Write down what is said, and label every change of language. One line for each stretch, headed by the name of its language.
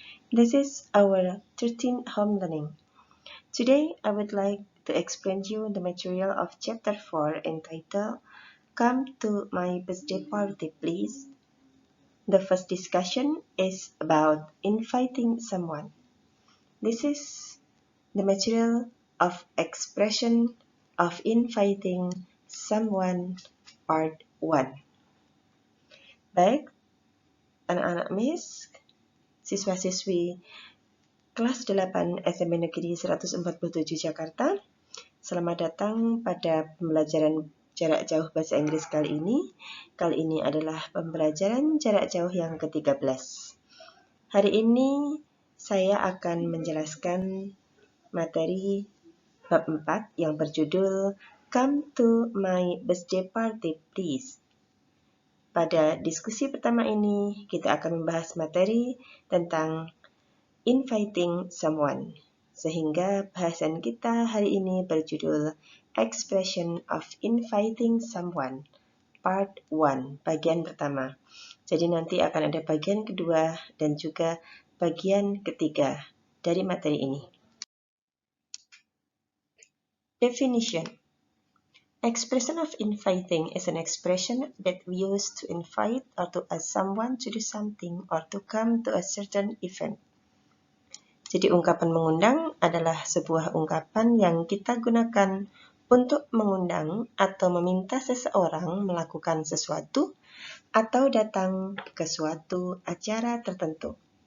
English: This is our 13th home learning. Today, I would like to explain you the material of Chapter 4 entitled Come to My Birthday Party, Please. The first discussion is about inviting someone. This is the material of expression of inviting someone part 1.
Indonesian: Baik, anak-anak Miss, siswa-siswi kelas 8 SMP Negeri 147 Jakarta. Selamat datang pada pembelajaran jarak jauh bahasa Inggris kali ini. Kali ini adalah pembelajaran jarak jauh yang ke-13. Hari ini saya akan menjelaskan materi bab 4 yang berjudul Come to My Birthday Party, Please. Pada diskusi pertama ini, kita akan membahas materi tentang inviting someone. Sehingga bahasan kita hari ini berjudul Expression of Inviting Someone, Part 1, bagian pertama. Jadi nanti akan ada bagian kedua dan juga bagian ketiga dari materi ini.
English: Definition. Expression of inviting is an expression that we use to invite or to ask someone to do something or to come to a certain event.
Indonesian: Jadi ungkapan mengundang adalah sebuah ungkapan yang kita gunakan untuk mengundang atau meminta seseorang melakukan sesuatu atau datang ke suatu acara tertentu.